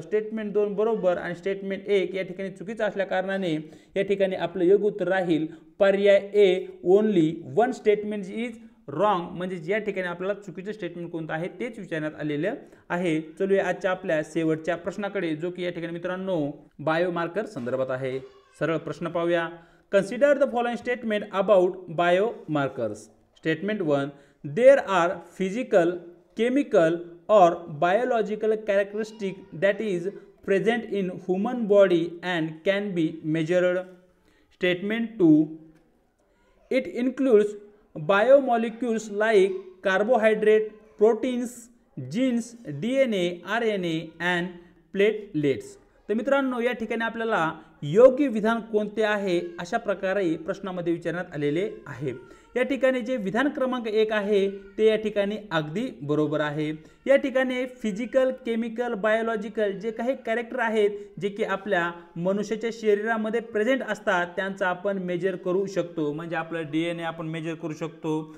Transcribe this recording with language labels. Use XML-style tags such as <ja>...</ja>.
<mr>Statement 2 बरोबर आणि statement 1 या ठिकाणी चुकीचं असल्या कारणाने या ठिकाणी आपलं योग्य उत्तर राहील पर्याय ए.</mr> <en>Only 1 statement is wrong.</en> <mr>म्हणजे या ठिकाणी आपल्याला चुकीचं स्टेटमेंट कोणतं आहे तेच विचारण्यात आलेलं आहे. चलूया आजच्या आपल्या शेवटच्या प्रश्नाकडे जो की या ठिकाणी मित्रांनो बायोमार्कर संदर्भात आहे. सरळ प्रश्न पाहूया.</mr> <en>Consider the following statement about biomarkers. Statement 1. There are physical, chemical or biological characteristics that is present in human body and can be measured. Statement 2. It includes biomolecules like carbohydrate, proteins, genes, DNA, RNA and platelets.</en> <mr>तर मित्रांनो या ठिकाणी आपल्याला योग्य विधान कोणते आहे अशा प्रकारे प्रश्नामध्ये विचारण्यात आलेले आहे। या ठिकाणी जे विधान क्रमांक 1 आहे ते या ठिकाणी अगदी बरोबर आहे। या ठिकाणी फिजिकल, केमिकल, बायोलॉजिकल जे काही कॅरेक्टर आहेत जे की आपल्या मनुष्याच्या शरीरामध्ये प्रेझेंट असतात त्यांचा आपण मेजर करू शकतो, म्हणजे आपलं DNA आपण मेजर करू शकतो।</mr>